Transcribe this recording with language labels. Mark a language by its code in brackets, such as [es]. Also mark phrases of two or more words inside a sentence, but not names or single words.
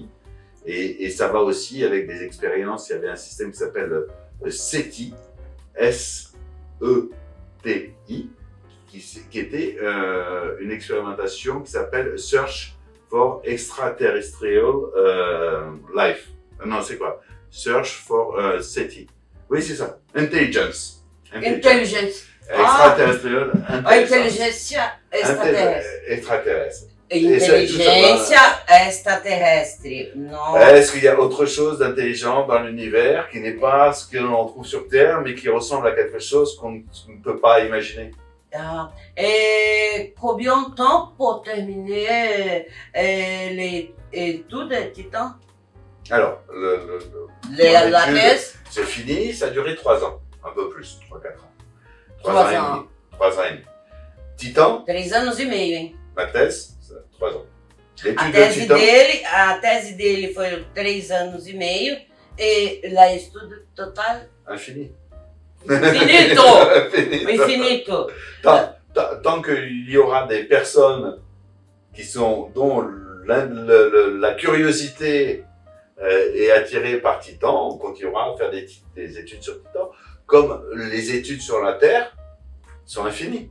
[fr] Et ça va aussi avec des expériences. Il y avait un système qui s'appelle SETI, S-E-T-I, qui était une expérimentation qui s'appelle [en] Search for Extraterrestrial Life. [fr] Non, c'est quoi? [en] Search for [fr] SETI. Oui, c'est ça. [en] Intelligence. Extraterrestrial. [pt] Inteligência extraterrestre. Extraterrestre. Inteligência extraterrestre. Non. [fr] Est-ce qu'il y a autre chose d'intelligent dans l'univers qui n'est pas ce que l'on trouve sur Terre, mais qui ressemble à quelque chose qu'on ne peut pas imaginer? Ah. Et combien de temps pour terminer l'étude de Titan? Alors, La thèse? C'est fini, ça a duré 3 ans, un peu plus, 3-4 ans. 3 ans et demi. 3 ans et demi. Titan, [pt] 3 anos e meio, [fr] hein? ma thèse, 3 ans. A L'étude de [pt] tese, Titan, a tese dele foi 3 anos e meio e lá estudo total [fr] infini. [pt] finito! Finito. Infinito! [fr] Tant qu'il y aura des personnes dont la curiosité est attirée par Titan, on continuera à faire des études sur Titan, comme les études sur la Terre sont infinies.